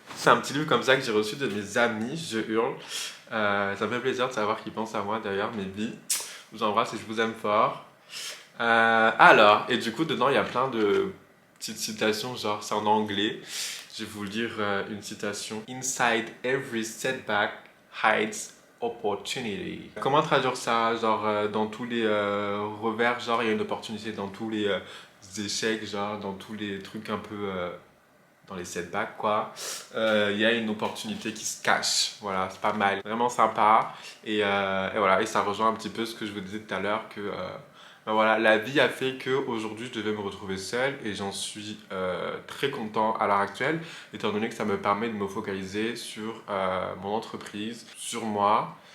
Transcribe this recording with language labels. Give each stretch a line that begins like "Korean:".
French: C'est un petit livre comme ça que j'ai reçu de mes amis, je hurle. Ça me fait plaisir de savoir qu'ils pensent à moi d'ailleurs, mes vies. Je vous embrasse et je vous aime fort. Alors, et du coup, dedans, il y a plein de petites citations, genre, c'est en anglais. Je vais vous lire une citation.
English: Inside every setback hides opportunity.
French: Comment traduire ça? Genre, dans tous les revers, genre, il y a une opportunité dans tous les échecs, genre, dans tous les trucs un peu dans les setbacks, quoi. Il y a une opportunité qui se cache. Voilà, c'est pas mal. Vraiment sympa. Et voilà, et ça rejoint un petit peu ce que je vous disais tout à l'heure que ben voilà, la vie a fait qu'aujourd'hui je devais me retrouver seul et j'en suis très content à l'heure actuelle, étant donné que ça me permet de me focaliser sur mon entreprise, sur moi.